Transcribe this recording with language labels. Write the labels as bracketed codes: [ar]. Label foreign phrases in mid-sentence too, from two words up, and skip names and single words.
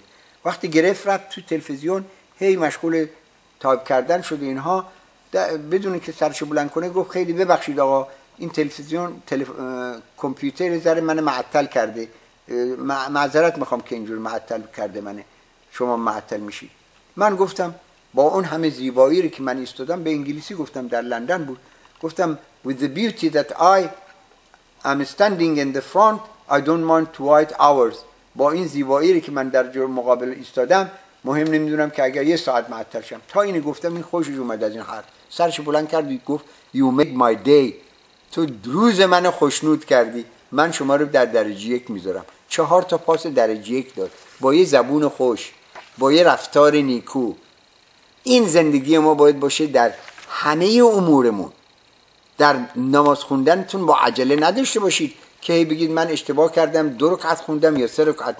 [fa] وقتی گرفت رفت تو تلویزیون، هی مشغول تایپ کردن شد اینها، بدون که سرش بلند کنه گفت خیلی ببخشید آقا این تلویزیون کامپیوتر ذره من معطل کرده، معذرت میخوام که اینجور معطل کرده منه، شما معطل میشید. من گفتم با اون همه زیبایی رو که من ایستادم، به انگلیسی گفتم، در لندن بود، گفتم [en] with the beauty that I am standing in the front I don't mind to wait hours. [fa] با این زیبایی رو که من در جور مقابل ایستادم مهم نمیدونم که اگر 1 ساعت معطل شم. تا اینو گفتم این خوشش اومد از این حرف، سرش بلند کرد و گفت [en] you made my day، [fa] تو روز منو خوشنود کردی، من شما رو در درجه 1 میذارم. 4 تا پاس درجه 1 داد، با یه زبون خوش، با یه رفتار نیکو. این زندگی ما باید باشه در همه امورمون. در نماز خوندنتون با عجله نداشته باشید که بگید من اشتباه کردم 2 رکعت خوندم یا 3 رکعت.